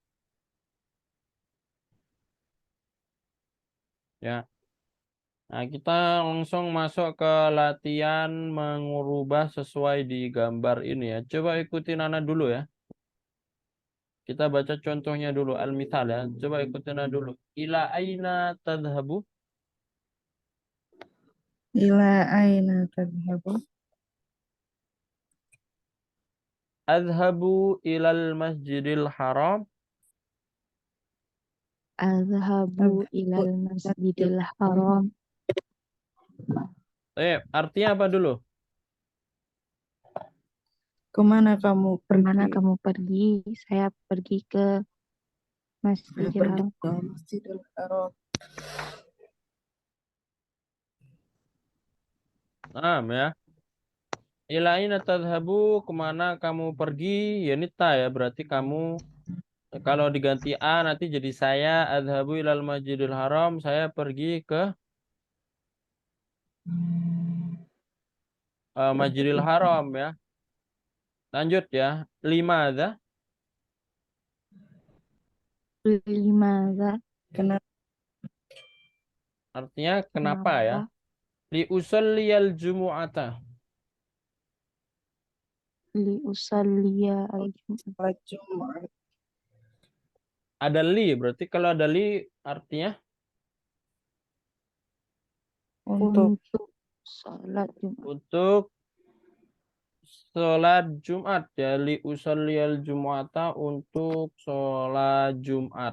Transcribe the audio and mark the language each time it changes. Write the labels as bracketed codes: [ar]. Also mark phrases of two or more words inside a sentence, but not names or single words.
[id] Ya. Nah, kita langsung masuk ke latihan mengubah sesuai di gambar ini ya. Coba ikutin Nana dulu ya. Kita baca contohnya dulu, al-mithal ya. Coba ikutin Nana dulu. [ar] إلى أين تذهب? إلى أين تذهب? أذهب إلى المسجد الحرام. أذهب إلى المسجد الحرام. [id] Artinya apa dulu? Kemana kamu Kemana pergi? kamu pergi? Saya pergi ke Saya Masjidil pergi Haram. ke Masjidil Haram. Ya. [ar] إلى أين تذهب, [id] kemana kamu pergi? Ya nita ya, berarti kamu. Kalau diganti A nanti jadi saya [ar] أذهب إلى المسجد الحرام, [id] saya pergi ke Masjidil Haram ya. Lanjut ya. Lima ada. [ar] لماذا, [id] Kenapa? Artinya kenapa ya? kenapa? [ar] لأصلي الجمعة. لأصلي الجمعة. [id] Sholat Jumat Ada li, berarti kalau ada li artinya untuk Untuk sholat Jumat. untuk sholat Jumat ya. [ar] لأصلي الجمعة [id] untuk sholat Jumat.